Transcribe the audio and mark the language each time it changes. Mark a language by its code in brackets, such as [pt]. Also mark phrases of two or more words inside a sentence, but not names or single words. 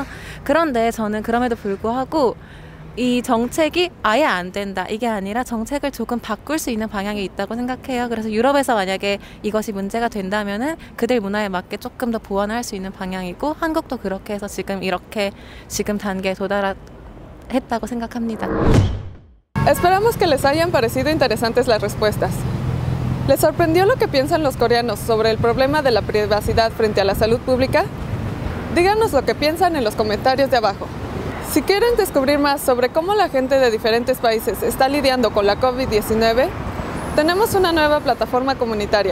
[ko] 그런데 저는 그럼에도 불구하고 이 정책이 아예 안 된다 이게 아니라 정책을 조금 바꿀 수 있는 방향이 있다고 생각해요. 그래서 유럽에서 만약에 이것이 문제가 된다면은 그들 문화에 맞게 조금 더 보완할 수 있는 방향이고 한국도 그렇게 해서 지금 단계에 도달했다고 생각합니다. [es] Esperamos que les hayan parecido interesantes las respuestas. ¿Les sorprendió lo que piensan los coreanos sobre el problema de la privacidad frente a la salud pública? Díganos lo que piensan en los comentarios de abajo. Si quieren descubrir más sobre cómo la gente de diferentes países está lidiando con la COVID-19, tenemos una nueva plataforma comunitaria.